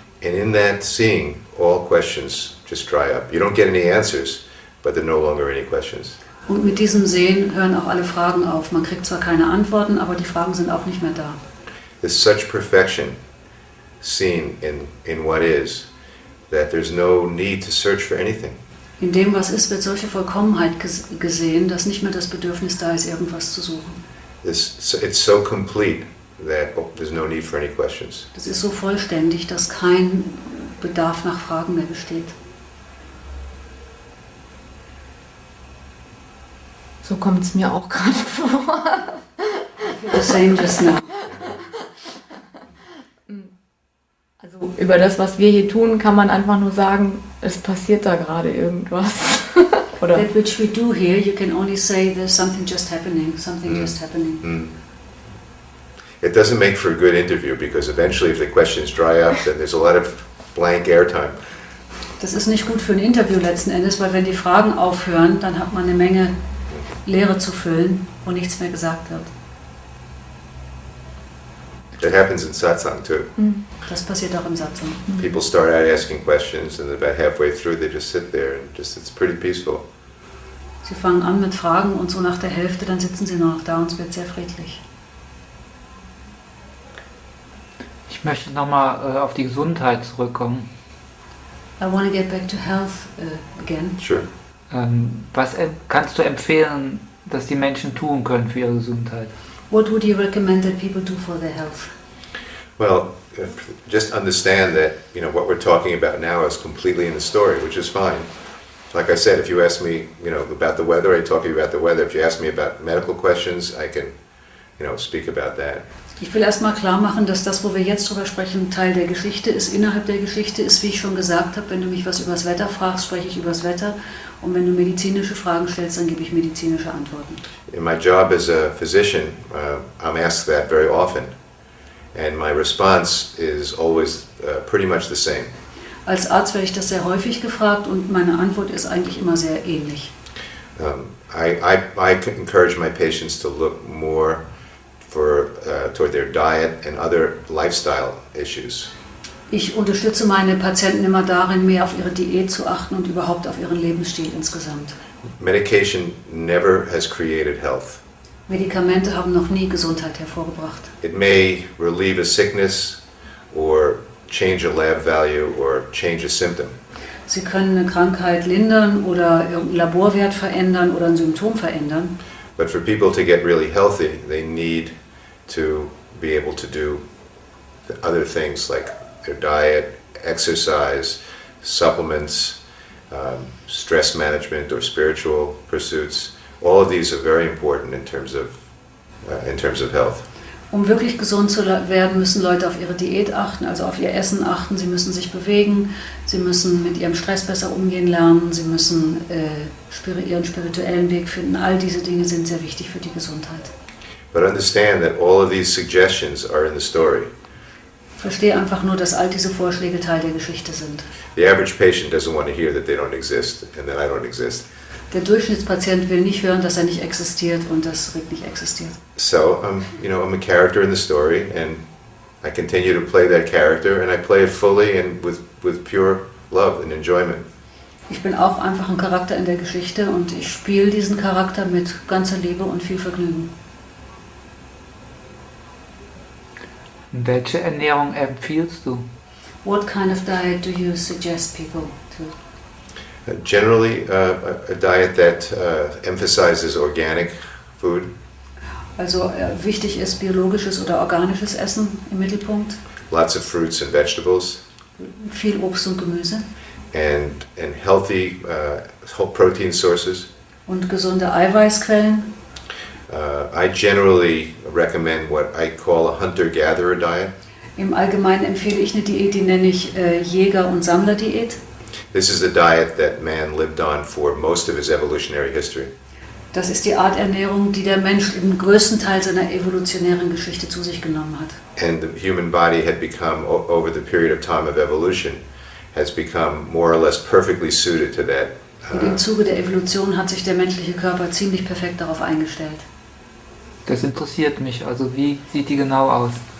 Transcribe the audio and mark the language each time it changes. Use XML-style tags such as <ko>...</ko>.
<en>And in that seeing, all questions just dry up. You don't get any answers, but there are no longer any questions.</en> <de>Und mit diesem Sehen hören auch alle Fragen auf. Man kriegt zwar keine Antworten, aber die Fragen sind auch nicht mehr da.</de> <en>There's such perfection seen in what is, that there's no need to search for anything.</en> <de>In dem, was ist, wird solche Vollkommenheit gesehen, dass nicht mehr das Bedürfnis da ist, irgendwas zu suchen.</de> <en>It's so complete that there's no need for any questions.</en> <de>Das ist so vollständig, dass kein Bedarf nach Fragen mehr besteht. So kommt es mir auch gerade vor.</de> <en>The same just now.</en> <de>Also über das, was wir hier tun, kann man einfach nur sagen, es passiert da gerade irgendwas. Oder?</de> <en>That which we do here, you can only say there's something just happening, just happening. It doesn't make for a good interview because eventually if the questions dry up, then there's a lot of blank airtime.</en> <de>Das ist nicht gut für ein Interview letzten Endes, weil wenn die Fragen aufhören, dann hat man eine Menge Leere zu füllen, wo nichts mehr gesagt wird.</de> <en>That happens in satsang too.</en> <de>Das passiert auch im Satsang.</de> <en>People start out asking questions and about halfway through they just sit there and it's pretty peaceful.</en> <de>Sie fangen an mit Fragen und so nach der Hälfte, dann sitzen sie nur noch da und es wird sehr friedlich. Ich möchte nochmal auf die Gesundheit zurückkommen.</de> <en>I want to get back to health again. Sure.</en> <de>Was kannst du empfehlen, dass die Menschen tun können für ihre Gesundheit?</de> <en>What would you recommend that people do for their health? Well, just understand that what we're talking about now is completely in the story, which is fine. Like I said, if you ask me, about the weather, I talk to you about the weather. If you ask me about medical questions, I can, speak about that.</en> <de>Ich will erstmal klar machen, dass das, wo wir jetzt drüber sprechen, Teil der Geschichte ist. Innerhalb der Geschichte ist, wie ich schon gesagt habe, wenn du mich was über das Wetter fragst, spreche ich über das Wetter. Und wenn du medizinische Fragen stellst, dann gebe ich medizinische Antworten.</de> <en>In my job as a physician, I'm asked that very often. And my response is always pretty much the same.</en> <de>Als Arzt werde ich das sehr häufig gefragt und meine Antwort ist eigentlich immer sehr ähnlich.</de> <en>I encourage my patients to look more toward their diet and other lifestyle issues.</en> <de>Ich unterstütze meine Patienten immer darin, mehr auf ihre Diät zu achten und überhaupt auf ihren Lebensstil insgesamt.</de> <en>Medication never has created health.</en> <de>Medikamente haben noch nie Gesundheit hervorgebracht.</de> <en>It may relieve a sickness or change a lab value or change a symptom.</en> <de>Sie können eine Krankheit lindern oder irgendeinen Laborwert verändern oder ein Symptom verändern.</de> <en>But for people to get really healthy, they need to be able to do other things like their diet, exercise, supplements, stress management or spiritual pursuits. All of these are very important in terms of health.</en> <de>Um wirklich gesund zu werden, müssen Leute auf ihre Diät achten, also auf ihr Essen achten. Sie müssen sich bewegen, sie müssen mit ihrem Stress besser umgehen lernen, sie müssen ihren spirituellen Weg finden. All diese Dinge sind sehr wichtig für die Gesundheit.</de> <en>But understand that all of these suggestions are in the story.</en> <de>Verstehe einfach nur, dass all diese Vorschläge Teil der Geschichte sind.</de> <en>The average patient doesn't want to hear that they don't exist and that I don't exist.</en> <de>Der Durchschnittspatient will nicht hören, dass er nicht existiert und dass Rick nicht existiert.</de> <en>So, I'm a character in the story, and I continue to play that character, and I play it fully and with pure love and enjoyment.</en> <de>Ich bin auch einfach ein Charakter in der Geschichte und ich spiele diesen Charakter mit ganzer Liebe und viel Vergnügen. Welche Ernährung empfiehlst du?</de> <en>What kind of diet do you suggest people to? Generally, a diet that emphasizes organic food.</en> <de>Also wichtig ist biologisches oder organisches Essen im Mittelpunkt.</de> <en>Lots of fruits and vegetables.</en> <de>Viel Obst und Gemüse.</de> <en>And healthy whole protein sources.</en> <de>Und gesunde Eiweißquellen.</de> <en>I generally recommend what I call a hunter-gatherer diet.</en> <de>Im Allgemeinen empfehle ich eine Diät, die nenne ich Jäger- und Sammlerdiät.</de> <en>This is the diet that man lived on for most of his evolutionary history.</en> <de>Das ist die Art Ernährung, die der Mensch im größten Teil seiner evolutionären Geschichte zu sich genommen hat.</de> <en>And the human body had become, over the period of time of evolution, has become more or less perfectly suited to that.</en> <de>Und im Zuge der Evolution hat sich der menschliche Körper ziemlich perfekt darauf eingestellt. Das interessiert mich. Also wie sieht die genau aus?</de>